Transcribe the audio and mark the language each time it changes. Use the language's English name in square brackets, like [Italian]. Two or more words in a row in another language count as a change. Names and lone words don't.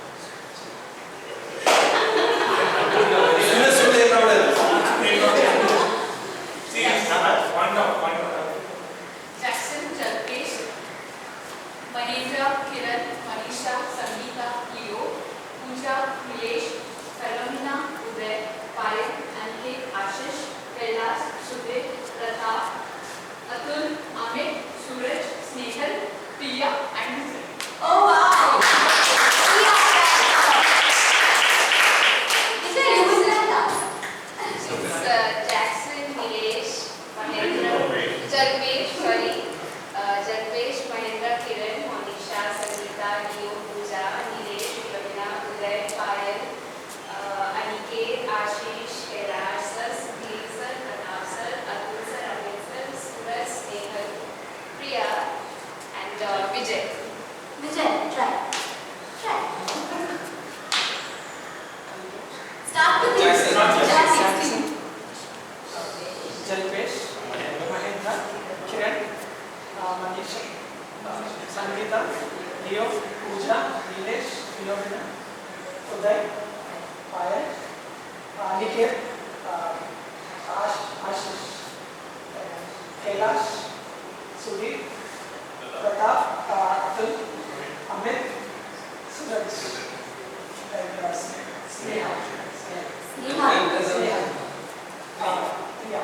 [English] Jackson, Jalpesh, Mahendra, Kiran, Monisha, Sangeeta, Leo, Pooja, Nilesh, Philomena, Uday, Payal, Aniket, Ashish, Kailash, Sudhir, Pratap, Atul, Amit, Suraj, Snehal, Priya, and Vijay. Oh wow! Is there you will learn that? It's Jackson, Nilesh, Mahendra, Jalpesh, Mahendra, Kiran, Monisha, Sangeeta, Leo, Pooja, Nilesh, Philomena, Uday, Payal, Aniket, Ashish, Kailash, Sudhir, Pratap, Atul, Amit, Suraj, Snehal, Priya, and Vijay. Vijay, try. Start with Jackson. Jackson. Jalpesh, Mahendra, Kiran, Monisha, Sangeeta, Leo, Pooja, Nilesh, Philomena, Uday, Payal, Aniket, Ashish, Kailash, Sudhir, Pratap, Atul, Amit, Suraj, and Sneha. Neha. Yeah.